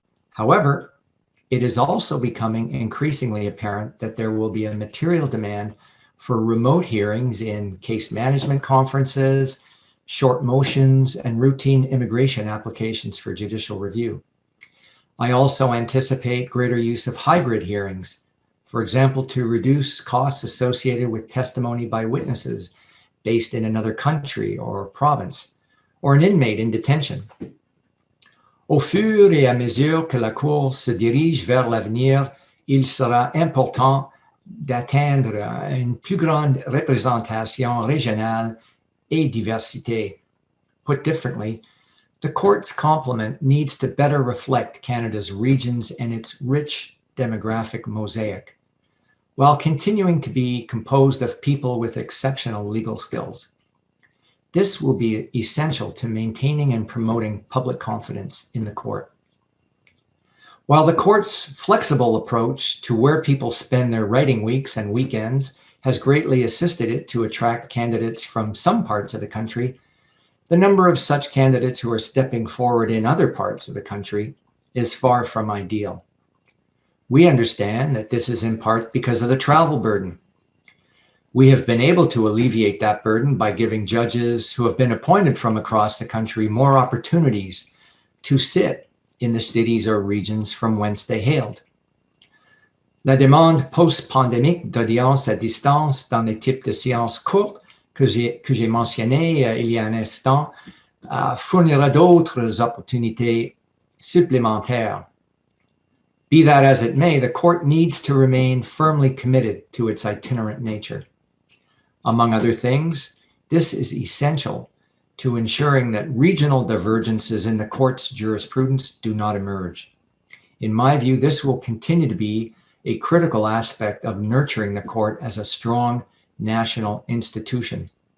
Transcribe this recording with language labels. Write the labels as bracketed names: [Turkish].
[English] However, it is also becoming increasingly apparent that there will be a material demand for remote hearings in case management conferences, short motions, and routine immigration applications for judicial review. I also anticipate greater use of hybrid hearings, for example, to reduce costs associated with testimony by witnesses based in another country or province, or an inmate in detention. [French] Au fur et à mesure que la Cour se dirige vers l'avenir, il sera important d'atteindre une plus grande représentation régionale et diversité. [English] Put differently, the court's complement needs to better reflect Canada's regions and its rich demographic mosaic, while continuing to be composed of people with exceptional legal skills. This will be essential to maintaining and promoting public confidence in the court. While the court's flexible approach to where people spend their writing weeks and weekends has greatly assisted it to attract candidates from some parts of the country, the number of such candidates who are stepping forward in other parts of the country is far from ideal. We understand that this is in part because of the travel burden. We have been able to alleviate that burden by giving judges who have been appointed from across the country more opportunities to sit in the cities or regions from whence they hailed. [French] La demande post-pandémique d'audience à distance dans les types de séances courtes que j'ai mentionné il y a un instant fournira d'autres opportunités supplémentaires. [English] Be that as it may, the court needs to remain firmly committed to its itinerant nature. Among other things, this is essential to ensuring that regional divergences in the court's jurisprudence do not emerge. In my view, this will continue to be a critical aspect of nurturing the court as a strong national institution.